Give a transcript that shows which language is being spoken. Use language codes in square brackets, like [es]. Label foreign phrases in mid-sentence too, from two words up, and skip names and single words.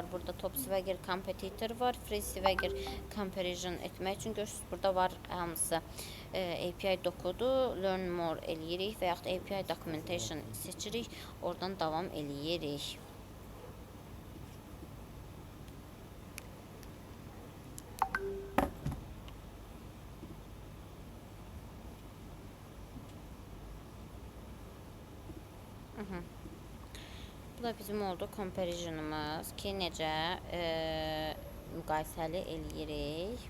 [az] Burada Top Swagger Competitor var. [en] Free Swagger Comparison [az] etmək üçün görürsünüz. Burada var hamısı. API dokudur. [en] Learn more [az] eləyirik və yaxud [en] API documentation [az] seçirik. Oradan davam eləyirik. Bu da bizim oldu comparisonumuz ki, necə müqayisəli eləyirik.